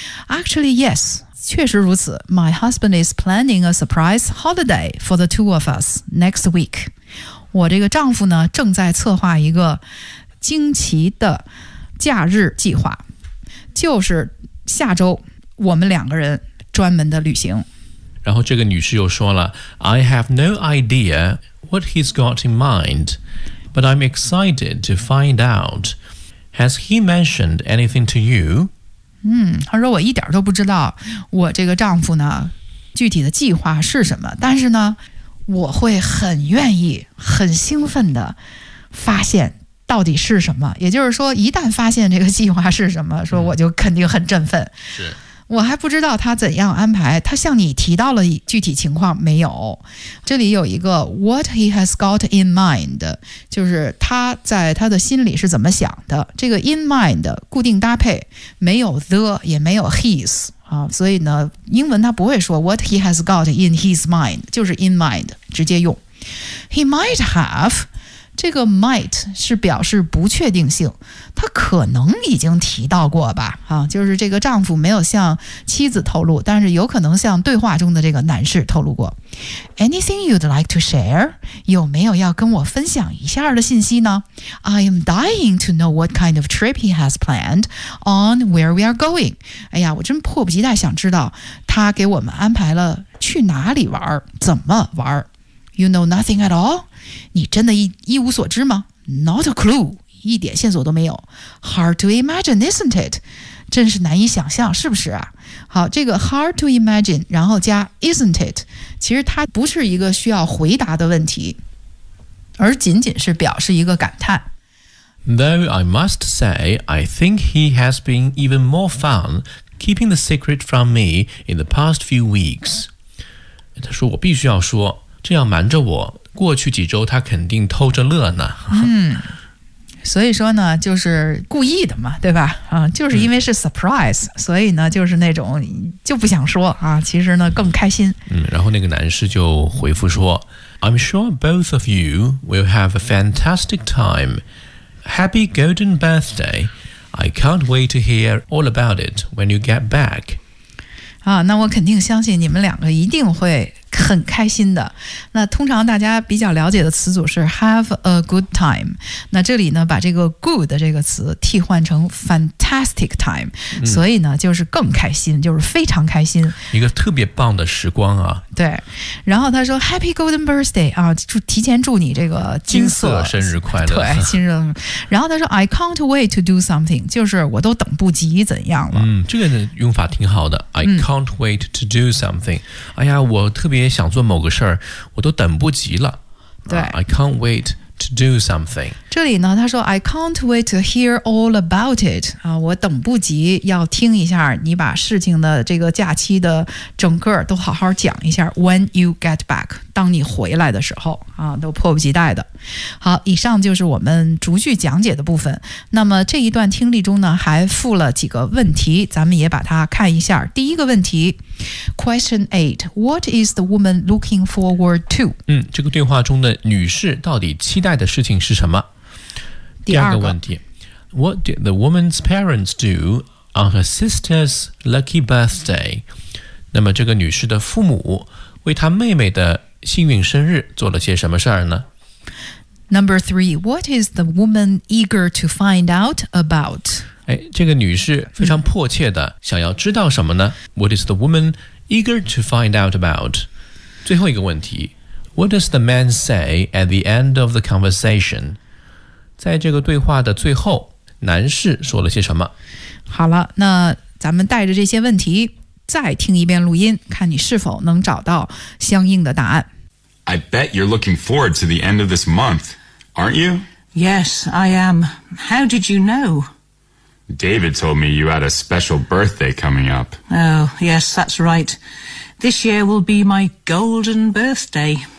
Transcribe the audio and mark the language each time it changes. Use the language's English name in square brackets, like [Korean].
[English] Actually yes， [Chinese] 确实如此。 [English] My husband is planning a surprise holiday for the two of us next week。 [Chinese] 我这个丈夫呢正在策划一个惊奇的假日计划，就是下周我们两个人专门的旅行。然后这个女士又说了 [English] I have no idea what he's got in mind, but I'm excited to find out. Has he mentioned anything to you? [Chinese] 她说我一点都不知道我这个丈夫呢具体的计划是什么，但是呢我会很愿意很兴奋的发现到底是什么。也就是说一旦发现这个计划是什么，说我就肯定很振奋。是，我还不知道他怎样安排，他向你提到了具体情况没有？这里有一个 [English] what he has got in mind， [Chinese] 就是他在他的心里是怎么想的。这个 in mind 固定搭配，没有 the 也没有 his 啊，所以呢，英文他不会说 [English] what he has got in his mind， [Chinese] 就是 in mind 直接用。 [English] He might have， [Chinese] 这个 might 是表示不确定性，他可能已经提到过吧，啊，就是这个丈夫没有向妻子透露，但是有可能向对话中的这个男士透露过。 [English] Anything you'd like to share？ [Chinese] 有没有要跟我分享一下的信息呢？ [English] I am dying to know what kind of trip he has planned on where we are going。 [Chinese] 哎呀，我真迫不及待想知道他给我们安排了去哪里玩，怎么玩。 [English] You know nothing at all? [Chinese] 你真的一无所知吗？ [English] Not a clue， [Chinese] 一点线索都没有。 [English] Hard to imagine, isn't it? [Chinese] 真是难以想象，是不是啊？好，这个 hard to imagine， 然后加 [English] isn't it， [Chinese] 其实它不是一个需要回答的问题，而仅仅是表示一个感叹。 [English] Though I must say, I think he has been even more fun keeping the secret from me in the past few weeks. [Chinese] 他说我必须要说这样瞒着我，过去几周他肯定偷着乐呢。嗯，所以说呢，就是故意的嘛，对吧？啊，就是因为是 surprise，所以呢，就是那种就不想说啊，其实呢更开心。嗯，然后那个男士就回复说 [English] ，I'm sure both of you will have a fantastic time. Happy golden birthday! I can't wait to hear all about it when you get back. [Chinese] 啊，那我肯定相信你们两个一定会。很开心的。那通常大家比较了解的词组是 have a good time， 那这里呢把这个 good 这个词替换成 fantastic time，所以呢就是更开心，就是非常开心，一个特别棒的时光啊。对，然后他说 [English] happy golden birthday [Chinese] 啊，就提前祝你这个金色生日快乐。对，金色。然后他说 [English] I can't wait to do something， [Chinese] 就是我都等不及怎样了。嗯，这个用法挺好的， [English] I can't wait to do something。 [Chinese] 哎呀，我特别想做某个事儿，我都等不及了。对 [English] ，I can't wait to do something。 [Chinese] 这里呢，他说 [English] I can't wait to hear all about it。 [Chinese] 啊，我等不及要听一下你把事情的这个假期的整个都好好讲一下。 [English] When you get back， [Chinese] 当你回来的时候啊，都迫不及待的。好，以上就是我们逐句讲解的部分。那么这一段听力中呢，还附了几个问题，咱们也把它看一下。第一个问题。 [English] Question 8. What is the woman looking forward to? [Chinese] 嗯，这个对话中的女士到底期待的事情是什么？第二个问题。 [English] What did the woman's parents do on her sister's lucky birthday? [Chinese] 那么这个女士的父母为她妹妹的幸运生日做了些什么事儿呢？ [English] Number 3. What is the woman eager to find out about? [Chinese] 哎，这个女士非常迫切的想要知道什么呢？ [English] What is the woman eager to find out about? [Chinese] 最后一个问题， [English] What does the man say at the end of the conversation? [Chinese] 在这个对话的最后，男士说了些什么？好了，那咱们带着这些问题再听一遍录音，看你是否能找到相应的答案。 [English] I bet you're looking forward to the end of this month, aren't you? Yes, I am. How did you know? David told me you had a special birthday coming up. Oh, yes, that's right. This year will be my golden birthday.